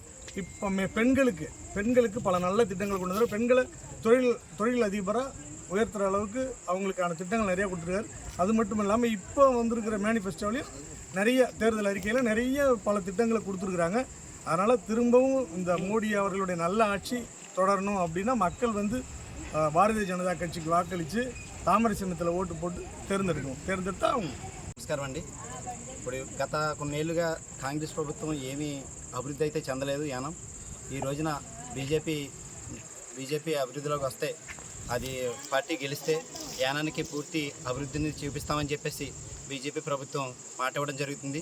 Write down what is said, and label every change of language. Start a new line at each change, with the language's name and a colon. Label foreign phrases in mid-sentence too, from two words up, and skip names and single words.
Tamil: இப்போ பெண்களுக்கு பல நல்ல திட்டங்கள் கொண்டு வர பெண்களை தொழில் அதிபராக உயர்த்துகிற அளவுக்கு அவங்களுக்கான திட்டங்கள் நிறையா கொடுத்துருக்காரு. அது மட்டும் இல்லாமல் இப்போ வந்திருக்கிற மேனிஃபெஸ்டோலையும் நிறைய தேர்தல் அறிக்கையில் நிறைய பல திட்டங்களை கொடுத்துருக்குறாங்க. அதனால் திரும்பவும் இந்த மோடி அவர்களுடைய நல்ல ஆட்சி தொடரணும் அப்படின்னா மக்கள் வந்து பாரதிய ஜனதா கட்சிக்கு வாக்களித்து தாமரை சின்னத்தில் ஓட்டு போட்டு தேர்ந்தெடுத்தா அவங்க.
Telugu: నమస్కారం అండి. ఇప్పుడు గత కొన్నేళ్లుగా కాంగ్రెస్ ప్రభుత్వం ఏమీ అభివృద్ధి అయితే చెందలేదు యానం. ఈ రోజున బీజేపీ అభివృద్ధిలోకి వస్తే అది పార్టీ గెలిస్తే యానానికి పూర్తి అభివృద్ధిని చూపిస్తామని చెప్పేసి బీజేపీ ప్రభుత్వం మాట ఇవ్వడం జరుగుతుంది.